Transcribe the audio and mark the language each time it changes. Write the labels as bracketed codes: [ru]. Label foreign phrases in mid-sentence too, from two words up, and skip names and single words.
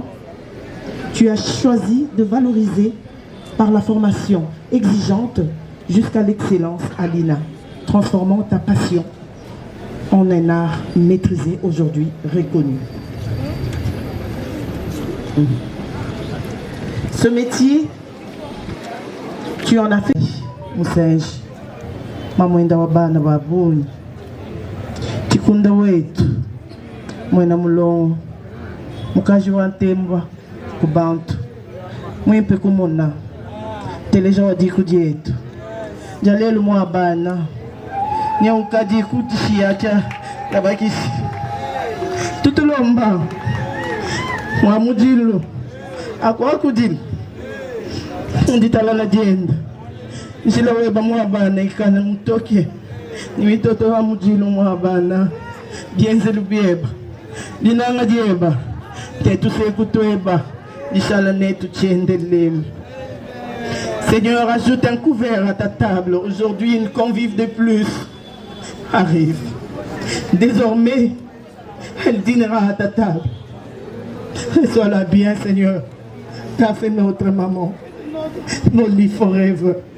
[fr] Tu as choisi de valoriser par la formation exigeante jusqu'à l'excellence à l'INA, transformant ta passion en un art maîtrisé, aujourd'hui reconnu. Ce métier, tu en as fait. [lua] Moussège, maman ndawabana babuni, tikunda wetu, mwena mulongo, mukaji wa ntemba, kubantu, mwempe kumona, teleja wadiku dietu, jalelu mwabana, nyaukadi kutishiacha, tabakisi, tutulomba, mwamujilu, akwa kudil, nditalala dienda, nisila weba mwabana ikana mutoke, niwitoto wa mujilu mwabana, dienzelu bieba, dinanga dieba, tetu sekutweba, dishala netu tiendelelu. [fr] Seigneur, ajoute un couvert à ta table. Aujourd'hui, une convive de plus arrive. Désormais, elle dînera à ta table. Reçois-la bien, Seigneur. T'as fait notre maman. Nos lits forever.